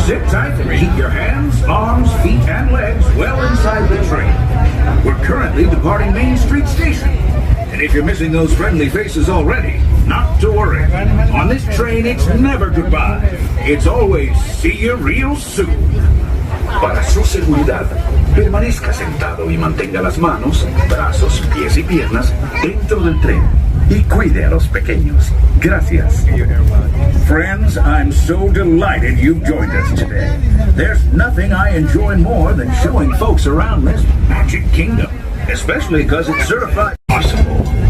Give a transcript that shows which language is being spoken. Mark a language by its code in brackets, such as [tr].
[en] Sit tight and keep your hands, arms, feet, and legs well inside the train. We're currently departing Main Street Station. And if you're missing those friendly faces already, not to worry. On this train, it's never goodbye. It's always see you real soon. [es] Para su seguridad, permanezca sentado y mantenga las manos, brazos, pies y piernas dentro del tren. Y cuide a los pequeños. Gracias. [en] Friends, I'm so delighted you've joined us today. There's nothing I enjoy more than showing folks around this Magic Kingdom, especially because it's certified possible.